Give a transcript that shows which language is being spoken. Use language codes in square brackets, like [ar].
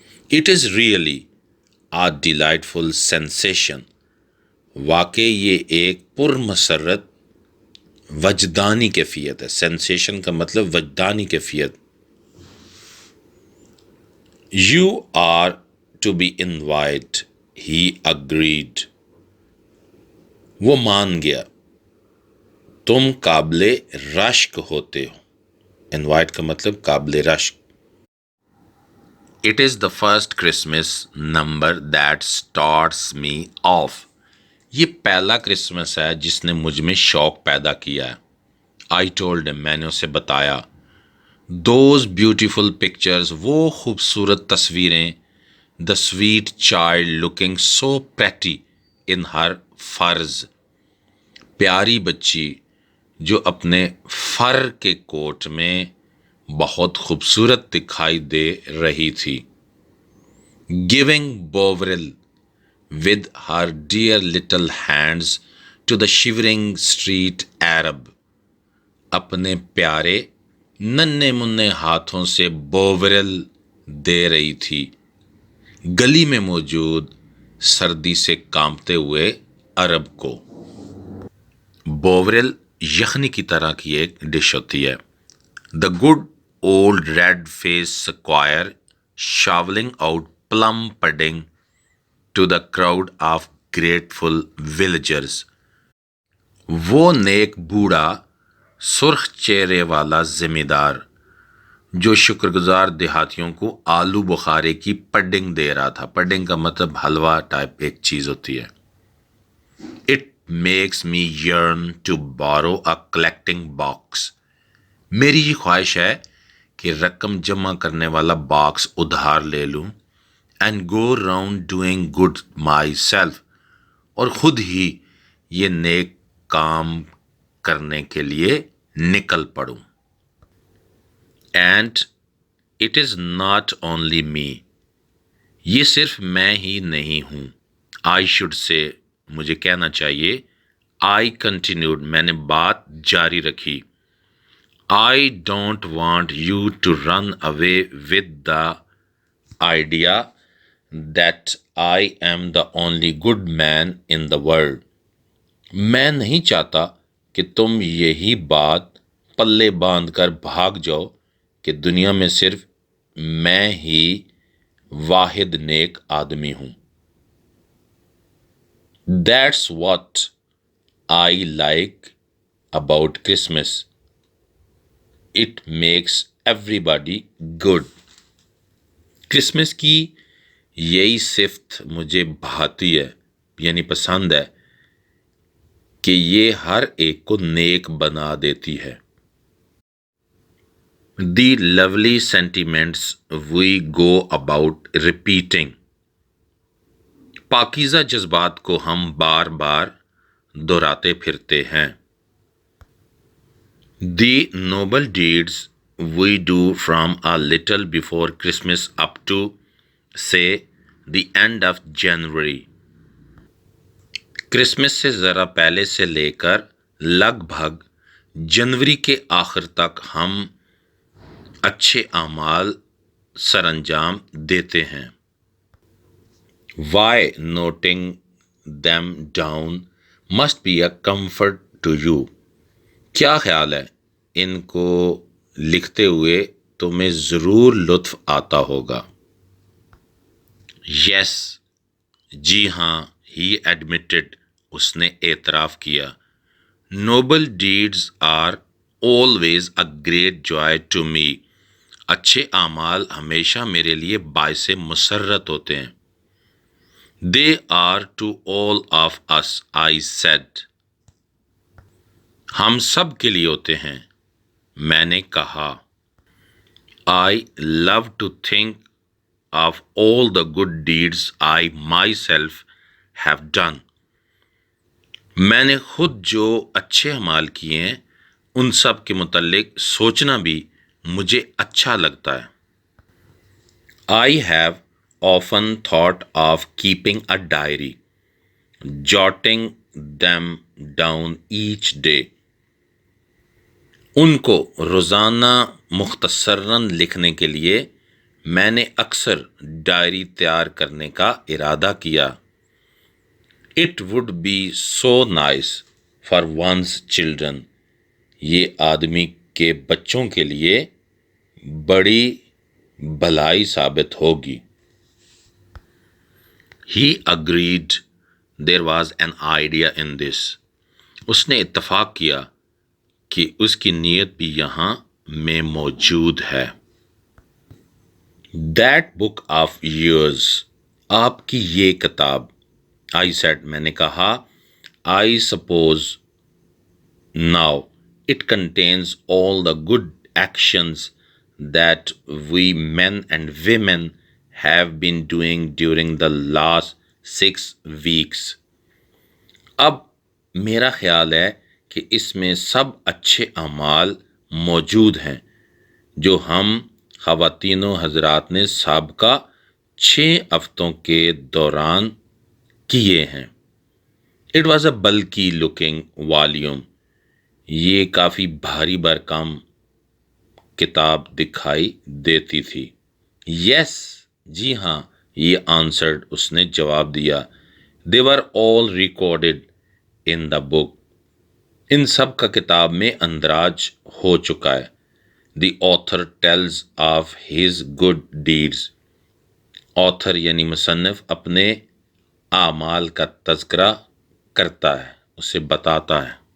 [en] It is really a delightful sensation, [ur] واقعی یہ ایک پرمسرت وجدانی کیفیت ہے. سینسیشن کا مطلب وجدانی کیفیت. [en] You are to be invited, he agreed. [ur] وہ مان گیا. تم قابل رشک ہوتے ہو. انوائٹ کا مطلب قابل رشک. [en] It is the first Christmas number that starts me off. [ur] یہ پہلا کرسمس ہے جس نے مجھ میں شوق پیدا کیا ہے. [en] I told him, [ur] میں نے اسے بتایا. [en] Those beautiful pictures, [ur] وہ خوبصورت تصویریں. [en] The sweet child looking so pretty in her furs. [ur] پیاری بچی جو اپنے فر کے کوٹ میں بہت خوبصورت دکھائی دے رہی تھی. [en] Giving Bovril with her dear little hands to the shivering street Arab. [ur] اپنے پیارے ننھے منھے ہاتھوں سے بوورل دے رہی تھی گلی میں موجود سردی سے کانپتے ہوئے عرب کو. بوورل یخنی کی طرح کی ایک ڈش ہوتی ہے. [en] The good old red-faced squire shoveling out plum pudding to the crowd of grateful villagers. [ur] وہ نیک بوڑھا سرخ چہرے والا ذمہ دار جو شکر گزار دیہاتیوں کو آلو بخارے کی پڈنگ دے رہا تھا. پڈنگ کا مطلب حلوہ ٹائپ ایک چیز ہوتی ہے. [en] It makes me yearn to borrow a collecting box. [ur] میری یہ خواہش ہے کہ رقم جمع کرنے والا باکس ادھار لے لوں. [en] And go round doing good myself. [ur] اور خود ہی یہ نیک کام کرنے کے لیے نکل پڑوں. [en] And it is not only me. [ur] یہ صرف میں ہی نہیں ہوں. [en] I should say, [ur] مجھے کہنا چاہیے. [en] I continued, [ur] میں نے بات جاری رکھی. [en] I don't want you to run away with the idea that I am the only good man in the world. [ur] میں نہیں چاہتا کہ تم یہی بات پلے باندھ کر بھاگ جاؤ کہ دنیا میں صرف میں ہی واحد نیک آدمی ہوں. [en] That's what I like about Christmas. It makes everybody good. [ur] Christmas کی یہی صفت مجھے بھاتی ہے یعنی پسند ہے کہ یہ ہر ایک کو نیک بنا دیتی ہے. [en] The lovely sentiments we go about repeating. [ur] پاکیزہ جذبات کو ہم بار بار دہراتے پھرتے ہیں. [en] The noble deeds we do from a little before Christmas up to, say, the end of January. [ur] Christmas سے ذرا پہلے سے لے کر لگ بھگ جنوری کے آخر تک ہم اچھے اعمال سر انجام دیتے ہیں. [en] Why noting them down must be a comfort to you. [ur] کیا خیال ہے ان کو لکھتے ہوئے تمہیں ضرور لطف آتا ہوگا. [en] Yes, [ur] جی ہاں, [en] he admitted, [ur] اس نے اعتراف کیا. [en] Noble deeds are always a great joy to me. [ur] اچھے اعمال ہمیشہ میرے لیے باعث مسرت ہوتے ہیں. [en] They are to all of us, I said. [ur] ہم سب کے لیے ہوتے ہیں, میں نے کہا. [en] I love to think of all the good deeds I myself have done. [ur] میں نے خود جو اچھے اعمال کیے ہیں ان سب کے متعلق سوچنا بھی مجھے اچھا لگتا ہے. [en] I have often thought of keeping a diary, jotting them down each day. [ur] ان کو روزانہ مختصراً لکھنے کے لیے میں نے اکثر ڈائری تیار کرنے کا ارادہ کیا. [en] It would be so nice for one's children. [ur] یہ آدمی کے بچوں کے لیے بڑی بھلائی ثابت ہوگی. [en] He agreed There was an idea in this. [ur] اس نے اتفاق کیا کہ اس کی نیت بھی یہاں میں موجود ہے. [en] That book of yours, [ur] آپ کی یہ کتاب. [en] I said, [ur] میں نے کہا. [en] I suppose now it contains all the good actions that we men and women have been doing during the last 6 weeks. [ur] اب میرا خیال ہے کہ اس میں سب اچھے اعمال موجود ہیں جو ہم خواتین و حضرات نے سابقہ 6 ہفتوں کے دوران کیے ہیں. [en] It was a bulky looking volume. [ur] یہ کافی بھاری بھرکم کتاب دکھائی دیتی تھی. [en] Yes, [ur] جی ہاں, یہ [en] answered, [ur] اس نے جواب دیا. [en] They were all recorded in the book. [ur] ان سب کا کتاب میں اندراج ہو چکا ہے. [en] The author tells of his good deeds. [ur] author یعنی مصنف اپنے اعمال کا تذکرہ کرتا ہے, اسے بتاتا ہے.